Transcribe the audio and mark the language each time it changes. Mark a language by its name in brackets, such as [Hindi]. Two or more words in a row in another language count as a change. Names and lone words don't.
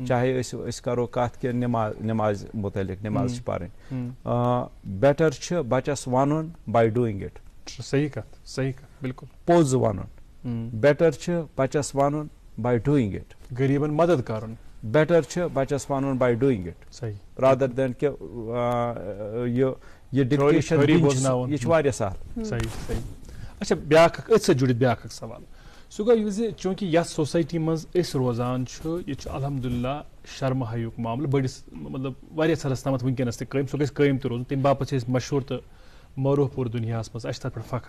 [Kashmiri] چاہے أسۍ کرو کتھ کہِ نماز متعلق, نماز چھِ پرٕنۍ. بیٹر چھُ بچس ونُن [English] by doing it. [Kashmiri] صحیح کتھ, بالکل. پوٚز ونُن, بیٹر چھُ بچس ونُن [English] by doing it. [Kashmiri] غریٖبن مدد کرُن, بیٹر چھُ بچس ونُن [English] by doing it. [Kashmiri] صحیح, رادر دین کہِ یہِ ڈِکٹیشن یہِ چھُ واریاہ سہل. صحیح, صحیح. اچھا, بیاکھ اکھ أتھۍ سۭتۍ جُڑِتھ بیاکھ اکھ سوال, سُہ گوٚو یہِ زِ چوٗنٛکہِ یتھ سوسایٹی منٛز أسۍ روزان چھُ ییٚتہِ چھُ الحمدُاللہ شرمہٕ حیُک معاملہٕ بٔڑِس مطلب واریاہ حدس تامتھ وٕنکیٚنس تہِ قٲیِم, سُہ گژھِ قٲیِم تہِ روزُن, تمہِ باپتھ چھِ أسۍ مشہوٗر تہٕ معروٗف پوٗرٕ دُنیاہس منٛز, اَسہِ چھِ تتھ پٮ۪ٹھ فخر.